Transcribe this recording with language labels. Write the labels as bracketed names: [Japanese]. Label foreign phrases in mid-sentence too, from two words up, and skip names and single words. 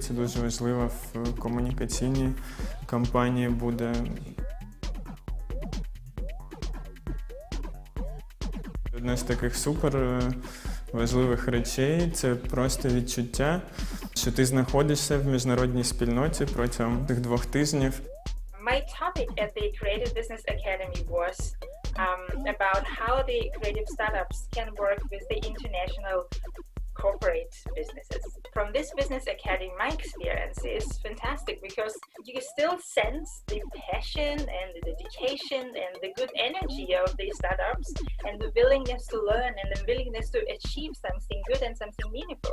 [Ukrainian] Це дуже важливо в комунікаційній кампанії буде. Одна з таких супер важливих речей – це просто відчуття, що ти знаходишся в міжнародній спільноті протягом цих 2 тижнів. [English] My topic at the Creative Business Academy was about how the creative startups can work with the international corporate businesses. From this business academy, my experience is fantastic because you still sense the passion and the dedication and the good energy of these startups and the willingness to learn and the willingness to achieve something good and something meaningful.